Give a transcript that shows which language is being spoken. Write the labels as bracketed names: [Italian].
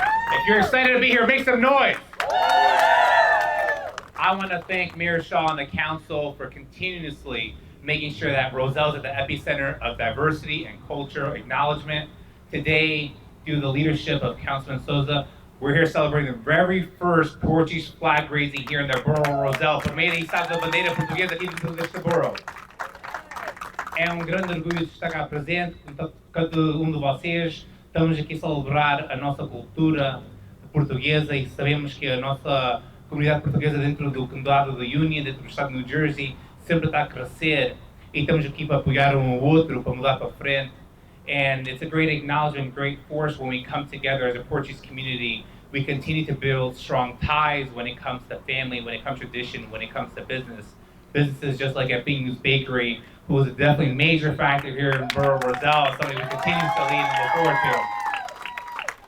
[English] If you're excited to be here, make some noise. I want to thank Mayor Shaw and the council for continuously making sure that Roselle's at the epicenter of diversity and cultural acknowledgement. Today, due to the leadership of Councilman Souza, we're here celebrating the very first Portuguese flag raising here in the borough of Roselle. [Portuguese] Por meio da içada da bandeira portuguesa aqui deste borough. É grande orgulho de estar cá presente com cada de vocês. Estamos aqui a celebrar a nossa cultura portuguesa e sabemos que a nossa comunidade portuguesa dentro do condado do Union, dentro do estado de New Jersey, sempre está a crescer e estamos aqui para apoiar um ao outro, para mudar para frente. [English] And it's a great acknowledgement, great force when we come together as a Portuguese community. We continue to build strong ties when it comes to family, when it comes to tradition, when it comes to business. Businesses just like at News Bakery, who was a definitely major factor here in Borough of Roselle, something we continue to lead and look forward to.